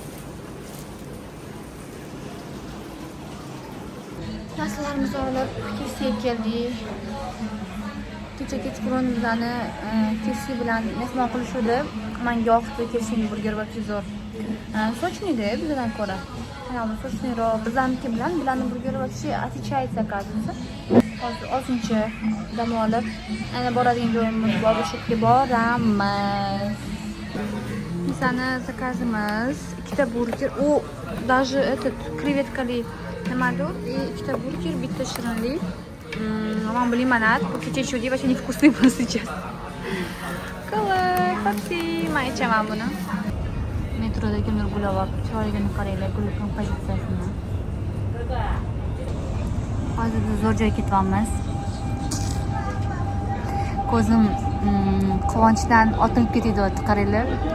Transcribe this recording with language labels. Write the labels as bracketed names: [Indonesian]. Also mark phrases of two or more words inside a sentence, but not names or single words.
[Uzbek] Narsalarimizni olib kesiga keldik. Kecha kechqurun bizani kesi bilan mehmon qilishdi. Menga yoqdi kesining burger va zo'r. Sochniga bizdan ko'ra. Mana sochniroq bizaniki bilan bularning burger va [Russian] отличается, оказывается. [Uzbek] Hozir ozuncha dam olib, ana boradigan joyimiz bor, o'sha yerga boramiz. Bizani zakazimiz 2 burger, u [Russian] даже этот [Uzbek] krevetkali nimadir, 2 burger, bitta shirinlik. Men bilmayman, bu kecha ichuvdik, [Russian] вообще невкусный был сейчас. [Uzbek] Qalay, qat'i, men ichaman buni. Metroda kimdir gulab olib, chiroyligini qaranglar, gul kompozitsiyasini. Hozir zo'r joyga ketyapmiz. Ko'zim quvonchdan otilib ketyapti, qaranglar.